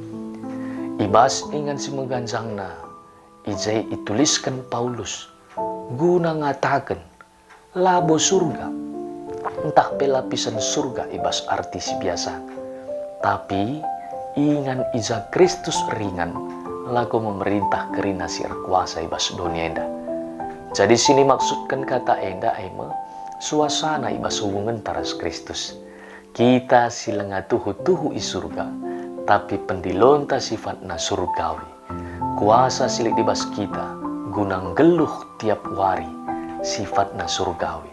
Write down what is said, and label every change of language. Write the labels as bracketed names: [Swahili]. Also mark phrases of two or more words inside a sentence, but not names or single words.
[Batak Karo] Ibas ingan si meganjangna, ijai ituliskan Paulus guna ngatakan labo surga, entah pelapisan surga ibas arti si biasa, tapi ingan iza Kristus ringan laku memerintah kerina si kuasa ibas dunia enda. Jadi sini maksudkan kata enda ema suasana ibas hubungan taras Kristus. Kita silenga tuhu-tuhu i surga, tapi pendilonta sifatna surgawi. Kuasa silik ibas kita gunang geluh tiap wari sifatna surgawi.